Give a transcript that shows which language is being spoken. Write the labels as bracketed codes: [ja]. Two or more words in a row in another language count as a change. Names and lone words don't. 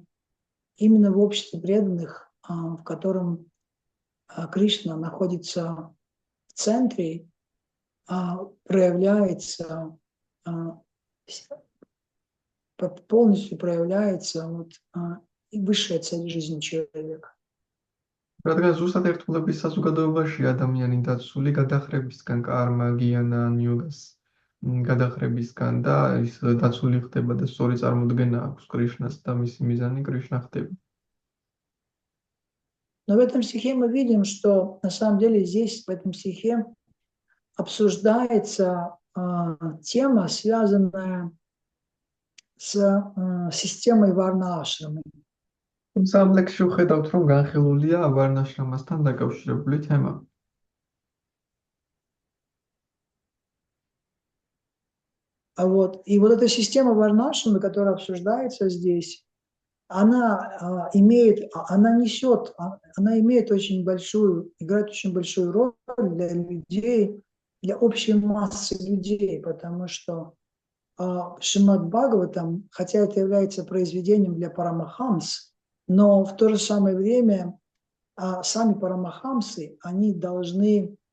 [ru] Именно в обществе преданных, в котором Кришна находится в центре, полностью проявляется и высшая цель жизни человека. [ka] რადგან ზუსტად ერთგულების საზოგადოებაში ადამიანი დაცული გადახრებისგან, კარმა, გიანა, ნიოგას გადახრებისგან და ის დაცული ხდება და სწორი წარმოდგენა აქვს კრიშნას და მისი მიზანი кришна ხდება. [ru] Но в этом стихе мы видим, что на самом деле здесь, в этом стихе, обсуждается тема, связанная с системой варна-ашрамы. [ka] თუმცა ამ ლექსში ვხედავთ, რომ განხილულია ვარნა-აშრამასთან დაკავშირებული თემა. [ru] И вот эта система варна-ашрамы, которая обсуждается здесь, она имеет играет очень большую роль для людей, для общей массы людей, потому что Шримад Бхагаватам, хотя это является произведением для парамахамс, но в то же самое время сами парамахамсы, они должны